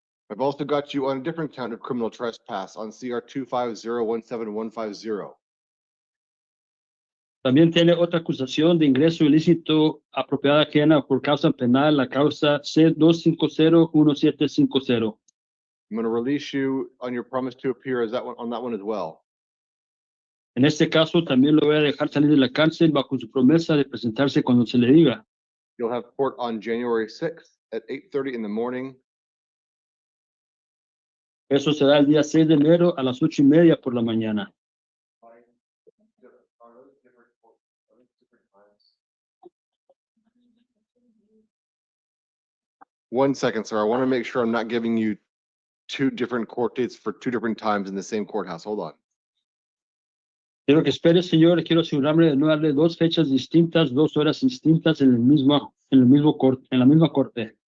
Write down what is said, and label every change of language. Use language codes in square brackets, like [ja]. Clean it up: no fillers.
[en] I've also got you on a different count of criminal trespass on CR 250171150. [es] También tiene otra acusación de ingreso ilícito a propiedad ajena por causa penal, la causa C2501750. [en] I'm going to release you on your promise to appear as that one on that one as well. [es] En este caso, también lo voy a dejar salir de la cárcel bajo su promesa de presentarse cuando se le diga. [en] You'll have court on January 6th at 8:30 in the morning. [es] Eso será el día 6 de enero a las 8:30 por la mañana. [en] One second, sir. I want to make sure I'm not giving you 2 different court dates for 2 different times in the same courthouse. Hold on. [es] Quiero que espere, señor. Quiero asegurarme de no darle 2 fechas distintas, 2 horas distintas en la misma corte.